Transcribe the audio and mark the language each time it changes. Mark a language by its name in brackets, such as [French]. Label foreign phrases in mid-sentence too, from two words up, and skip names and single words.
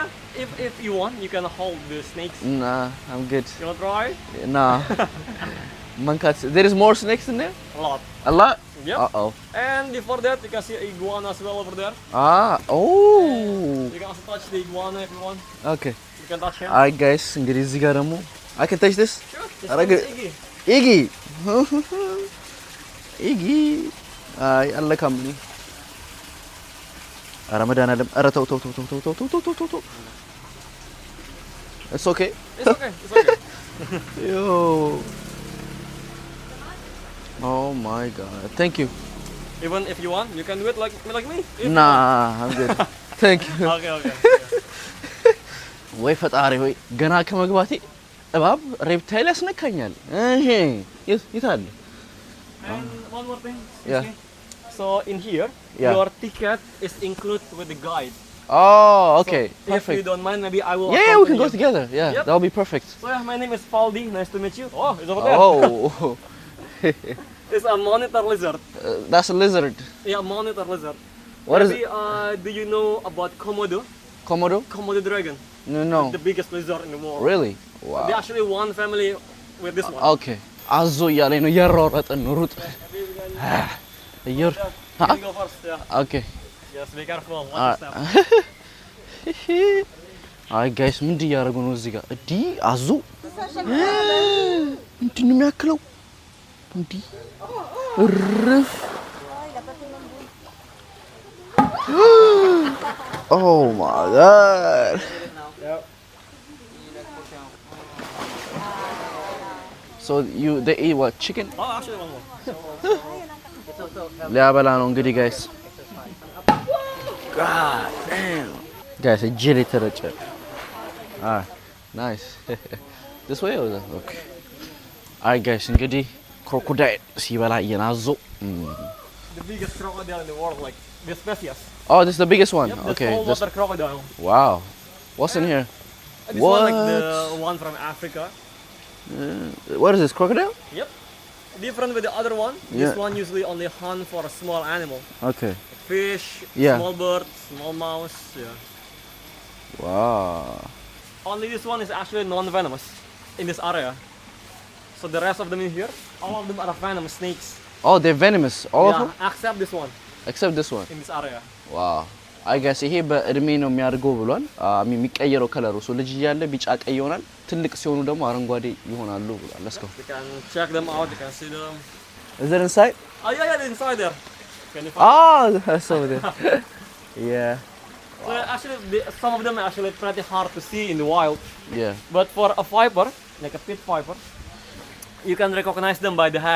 [English] If you want, you can hold the snakes. Nah, I'm good. You want to try? Nah. Mankat. There is more snakes in there? A lot. A lot? Yep. Uh-oh. And before that, you can see iguana as well over there. Oh. You can also touch the iguana if you want. Okay. You can touch him. Alright guys, [Amharic] እንግዲህ እዚህ ጋር ደግሞ [English] I can touch this? Sure. This Alright, one is good. Iggy. Iggy. Iggy. [Amharic] አይ አለካም ልኝ ኧረ መድኃኒዓለም ኧረ ተው ተው ተው ተው ተው ተው ተው ተው ተው [English] It's okay. It's okay. It's okay. Yo. Oh my god. Thank you. Even if you want, you can do it like me. If you Nah, I'm good. Thank you. want. Okay. [Amharic] ወይ ፈጣሪ ወይ ገና ከመግባቴ እባብ ሬፕታይል ያስነካኛል። እሺ ይታል [English] And one more thing. Yeah. excuse me. So in here, Yeah. your ticket is included with the guide. Oh, okay. So if you Perfect. don't mind, maybe I will. Yeah, we can accompany go you. together. Yeah, Yep. that'll be perfect. So yeah, my name is Faldi. Nice to meet you. Oh, it's over there. Oh. It's a monitor lizard. That's a lizard. Yeah, monitor lizard. What is maybe, do you know about Komodo? Komodo? Komodo dragon. No. The biggest lizard in the world. Really? They Wow. actually one family with this one. Okay. [Amharic] አዞ እያለኝ ነው እያሯሯጠን ነው ሩጥ እየር [English] You can go first. Yeah. ኦኬ Just be careful. Watch your step. [Amharic] አይ ጋይስ ምንድን እያደረጉ ነው እዚህ ጋር እዲ አዞ ምንድን ነው የሚያክለው እንዲ እርፍ [English] Oh my god. So they eat what, chicken? Oh, actually one more. [Amharic] ሊያበላ ነው እንግዲህ ጋይስ [English] God damn. Guys, [Amharic] እጄ ላይ ተረጨ Nice. [English] This way or that? Okay. Alright guys, [Amharic] እንግዲህ ክሮኮዳይል ሲበላ እየናዞ [English] The biggest crocodile in the world, like the species. Oh, this is the biggest one? Yep, Okay. the saltwater crocodile. Wow. What's in here? This What? one like the one from Africa. What is this, crocodile? Yep. Different with the other one. Yeah. This one usually only hunt for a small animal. Okay. Fish, Yeah. small bird, small mouse. Yeah. Wow. Only this one is actually non-venomous in this area. So the rest of them in here, all of them are venomous snakes. Oh, they're venomous, all of Yeah, them? except this one Except this one. in this area. Wow. I guess [Amharic] ይሄ በእድሜ ነው የሚያድገው ብሏል። የሚቀየረው ከለሩ ሶ ልጅ እያለ ቢጫ ቀይ ይሆናል። ትልቅ ሲሆኑ ደግሞ አረንጓዴ ይሆናሉ ብሏል። [English] Let's go. You can check them out, you can see them. Is it inside? Oh yeah, they're inside there. Can you find Oh, that's over there. Yeah. So actually, some of them are actually pretty hard to see in the wild. Yeah. But for a viper, like a pit viper, you can recognize them by the head.